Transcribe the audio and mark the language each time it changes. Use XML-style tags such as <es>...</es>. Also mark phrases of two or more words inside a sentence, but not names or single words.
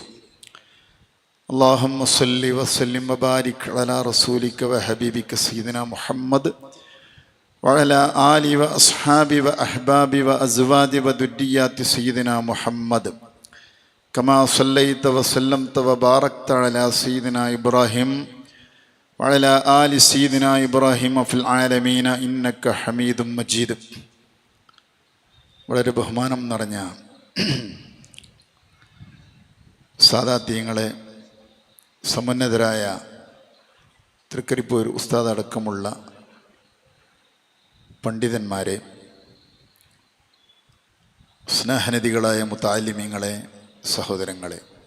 <ar>اللهم صل وسلم وبارك على رسولك وحبيبك سيدنا محمد وعلى آله وأصحابه وأحبابه وأزواجه وذريات سيدنا محمد كما صليت وسلمت وباركت على سيدنا إبراهيم وعلى آل سيدنا إبراهيم في العالمين إنك حميد مجيد.</ar> <ml>വളരെ ബഹുമാനം നിറഞ്ഞ സാദാത്യങ്ങളെ, സമുന്നതരായ തൃക്കരിപ്പൂർ ഉസ്താദ് അടക്കമുള്ള പണ്ഡിതന്മാരെ, സ്നേഹനിധികളായ മുതഅല്ലിമീങ്ങളെ, സഹോദരങ്ങളെ,</ml>